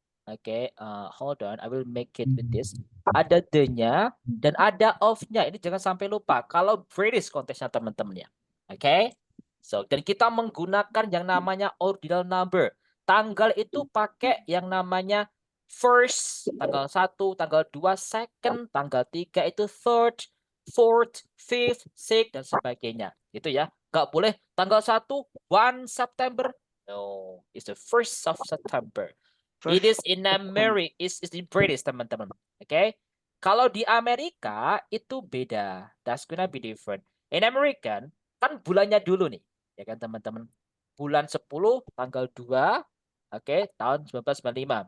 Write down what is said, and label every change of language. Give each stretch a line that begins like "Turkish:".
English: Oke, hold on, I will make it with this.
Indonesian: Ada the-nya dan ada of-nya. Ini jangan sampai lupa. Kalau British konteksnya teman-teman ya. Oke. So, dan kita menggunakan yang namanya ordinal number. Tanggal itu pakai yang namanya first, tanggal 1, tanggal 2, second, tanggal 3 itu third, fourth, fifth, sixth, dan sebagainya. Itu ya. Nggak boleh tanggal 1, 1 September.
English: No, it's the 1st of September. It is in America, is in British,
Indonesian: teman-teman. Oke. Kalau di Amerika itu beda.
English: That's gonna be different. In American,
Indonesian: kan bulannya dulu nih. Ya kan, teman-teman. Bulan 10, tanggal 2, oke, tahun 1995.